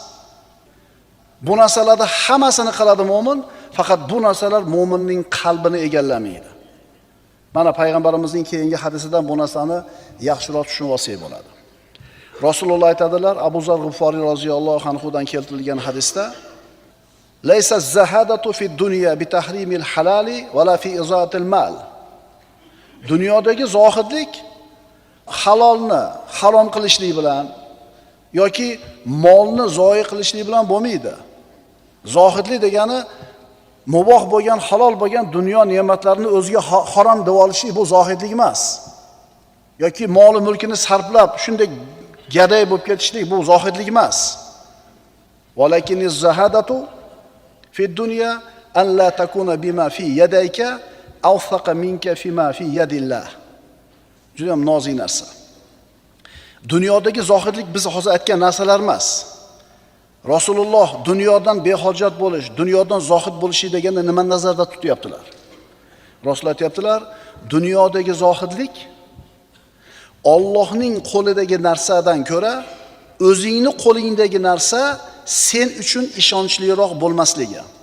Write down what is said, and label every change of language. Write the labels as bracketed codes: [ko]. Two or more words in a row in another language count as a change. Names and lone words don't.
[uz] Bu narsalarda hammasini qiladi mo'min, faqat bu narsalar mo'minning qalbini egallamaydi. Mana payg'ambarimizning keyingi hadisidan bu narsani yaxshiroq tushunib olsak bo'ladi. Rasululloh aytadilar, Abu Zar G'iforiy roziyallohu anhudan keltirilgan hadisda: [ar] "ليس الزهادة في الدنيا بتحريم الحلال ولا في إضاعة المال." [uz] Dunyodagi zohidlik halolni harom qilishlik bilan yoki molni zoyi qilishlik bilan bo'lmaydi. Zohidlik degani muboh bo'lgan, halol bo'lgan dunyo ne'matlarini o'ziga harom deb olishlik bu zohidlik emas. Yoki mol mulkini sarflab shunday gaday bo'lib ketishlik bu zohidlik emas. [ar] ولكن الزهادة في الدنيا أن لا تكون بما في يديك أوثق منك فيما في يد الله. [uz] Juda ham nozik narsa. Dunyodagi zohidlik biz hozir aytgan narsalar emas. Rasululloh dunyodan behojat bo'lish, dunyodan zohid bo'lish deganda nima nazarda tutyaptilar? Rasululloh aytibdilar, dunyodagi zohidlik Allohning qo'lidagi narsadan ko'ra o'zingni qo'lingdagi narsa sen uchun ishonchliroq bo'lmasligi.